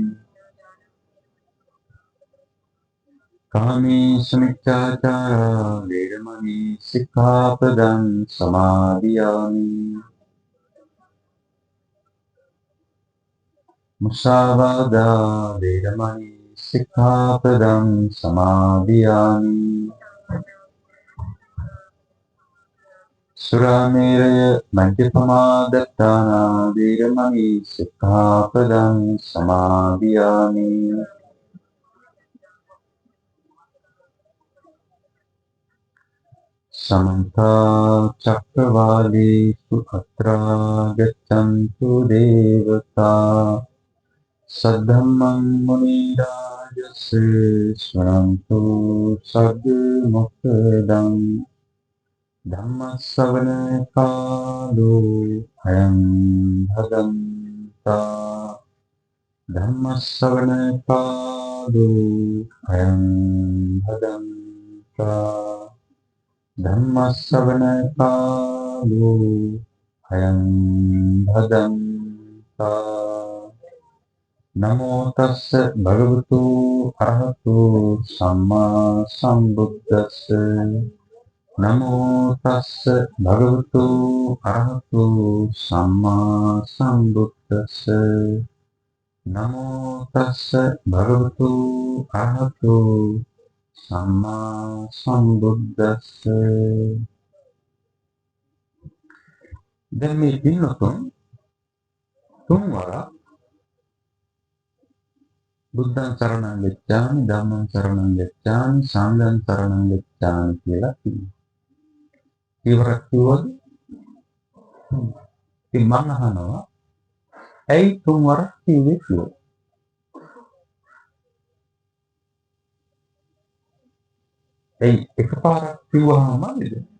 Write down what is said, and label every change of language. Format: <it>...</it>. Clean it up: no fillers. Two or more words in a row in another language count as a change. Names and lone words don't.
<pi>කාමේසු මිච්ඡාචාරා වේරමණී සික්ඛාපදං සමාදියාමි මුසාවාදා වේරමණී සික්ඛාපදං සමාදියාමි සුරාමේරය මජ්ජපමාදත්තානා වේරමණී සික්ඛාපදං සමාදියාමි සමන්ත චක්කවාලේසු අත්‍රා ගච්ඡන්තු දේවතා සද්ධම්මං මුනි රාජස් ස්වරන්තු සග්ග මොක්ඛදං ධම්මස්සවන කාලෝ අයං භදන්තා ධම්මස්සවන කාලෝ අයං භදන්තා ධම්මස්සවන කාලෝ අයං භදන්තා නමෝ තස්ස භගවතු අරහතු සම්මා සම්බුද්දස්ස නමෝ තස්ස භගවතු අරහතු සම්මා සම්බුද්දස්ස නමෝ තස්ස භගවතු අරහතු සම්මා සම්බුද්දස්ස.</pi> <si>දැන් මේ පින්වතුන් තුන්වර</si> <pi>බුද්ධං සරණං ගච්ඡාමි ධම්මං සරණං ගච්ඡාමි සංඝං සරණං ගච්ඡාමි</pi> <si>කියලා කියනවා. ඉවරක් කිව්වද? ඉතින් මම අහනවා ඇයි තුන් වරක් කිව්වේ කියලා. ඇයි එකපාරක් කිව්වහම නේද?</si>